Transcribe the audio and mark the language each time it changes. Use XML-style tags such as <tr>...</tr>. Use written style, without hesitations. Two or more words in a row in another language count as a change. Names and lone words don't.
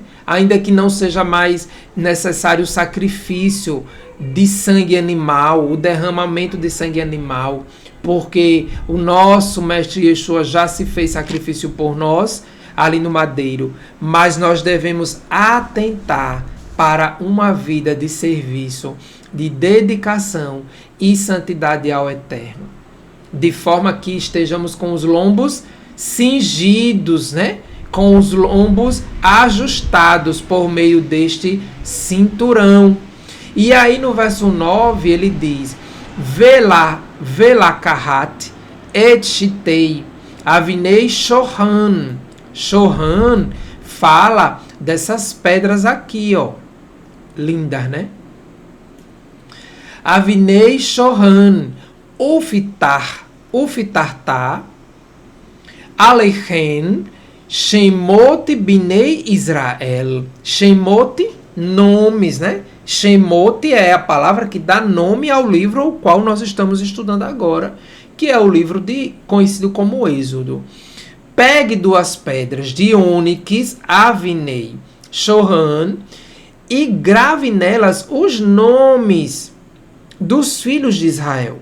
<pt>Ainda que não seja mais necessário o sacrifício de sangue animal, o derramamento de sangue animal, porque o nosso Mestre Yeshua já se fez sacrifício por nós, ali no madeiro, mas nós devemos atentar para uma vida de serviço, de dedicação e santidade ao Eterno, de forma que estejamos com os lombos cingidos, né? Com os lombos ajustados por meio deste cinturão. E aí no verso 9 ele diz:</pt> <he>ולקחת את שתי אבני שהם.</he> <pt>Shohan fala dessas pedras aqui, ó. Lindas, né?</pt> <he>אבני שהם ופתחת עליהם שמות בני ישראל.</he> <pt>Shemot, nomes, né? Shemot é a palavra que dá nome ao livro ao qual nós estamos estudando agora, que é o livro conhecido como Êxodo. Pegue 2 pedras de ônix,</pt> <he>אבני שהם,</he> <pt>e grave nelas os nomes dos filhos de Israel.</pt>